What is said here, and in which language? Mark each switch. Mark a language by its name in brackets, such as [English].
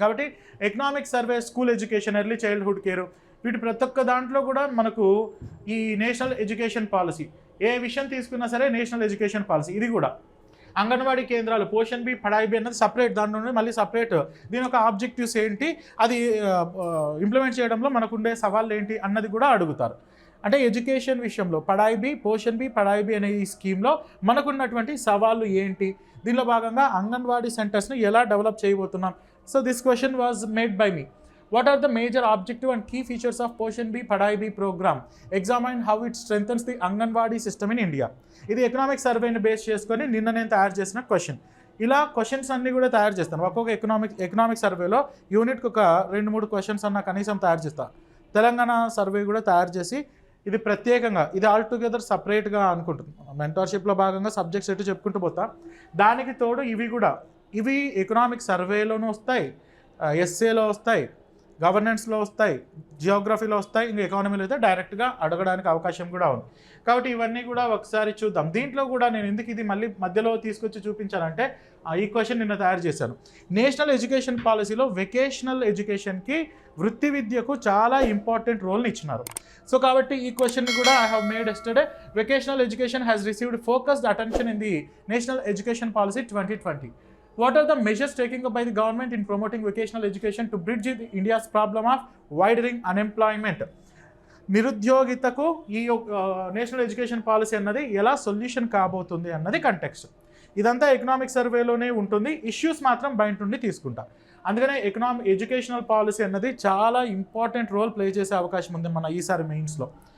[Telugu] కాబట్టి economic survey, school education, early childhood care, వీటి ప్రతి ఒక్క దాంట్లో కూడా మనకు ఈ నేషనల్ ఎడ్యుకేషన్ పాలసీ, ఏ విషయం తీసుకున్నా సరే నేషనల్ ఎడ్యుకేషన్ పాలసీ, ఇది కూడా అంగన్వాడీ కేంద్రాలు, పోషన్ బి, పడాయి బి అన్నది సపరేట్, దాని నుండి మళ్ళీ సపరేట్ దీని యొక్క ఆబ్జెక్టివ్స్ ఏంటి, అది ఇంప్లిమెంట్ చేయడంలో మనకుండే సవాళ్ళు ఏంటి అన్నది కూడా అడుగుతారు. అంటే ఎడ్యుకేషన్ విషయంలో పడాయి బి, పోషన్ బి, పడాయి బి అనే ఈ స్కీమ్లో మనకున్నటువంటి సవాళ్ళు ఏంటి, దీనిలో భాగంగా అంగన్వాడీ సెంటర్స్ని ఎలా డెవలప్ చేయబోతున్నాం. [English] So this question was made by me. What are the major objective and key features of Poshan Bhi Padhai Bhi program? Examine how it strengthens the Anganwadi system in India. [Telugu] ఇది economic సర్వేని base చేసుకొని నిన్న నేను తయారు చేసిన question. ఇలా questions అన్నీ కూడా తయారు చేస్తాను. ఒక్కొక్క ఎకనామిక్ సర్వేలో యూనిట్కి ఒక 2-3 క్వశ్చన్స్ అన్న కనీసం తయారు చేస్తాను. తెలంగాణ సర్వే కూడా తయారు చేసి ఇది ప్రత్యేకంగా, ఇది ఆల్ టుగెదర్ సపరేట్గా అనుకుంటుంది. మెంటర్షిప్లో భాగంగా సబ్జెక్ట్స్ ఎటు చెప్పుకుంటూ పోతా. దానికి తోడు ఇవి ఎకనామిక్ సర్వేలోనూ వస్తాయి, ఎస్ఏలో వస్తాయి, గవర్నెన్స్లో వస్తాయి, జియోగ్రఫీలో వస్తాయి, ఇంకా ఎకానమీలో అయితే డైరెక్ట్గా అడగడానికి అవకాశం కూడా ఉంది. కాబట్టి ఇవన్నీ కూడా ఒకసారి చూద్దాం. దీంట్లో కూడా నేను ఎందుకు ఇది మళ్ళీ మధ్యలో తీసుకొచ్చి చూపించానంటే ఈ క్వశ్చన్ నిన్న తయారు చేశాను. నేషనల్ ఎడ్యుకేషన్ పాలసీలో వెకేషనల్ ఎడ్యుకేషన్కి, వృత్తి విద్యకు చాలా ఇంపార్టెంట్ రోల్ని ఇచ్చినారు. సో కాబట్టి ఈ క్వశ్చన్ కూడా [English] I have made yesterday. Vocational education has received focused attention in the national education policy 2020. What are the measures taken up by the government in promoting vocational education to bridge India's problem of widening unemployment? [Telugu] నిరుద్యోగితకు ఈ national education policy అన్నది ఎలా solution కాబోతుంది అన్నది context. ఇదంతా economic సర్వేలోనే ఉంటుంది, issues మాత్రం బయట నుండి తీసుకుంటా. అందుకనే ఎడ్యుకేషనల్ పాలసీ అన్నది చాలా ఇంపార్టెంట్ రోల్ ప్లే చేసే అవకాశం ఉంది మన ఈసారి మెయిన్స్లో.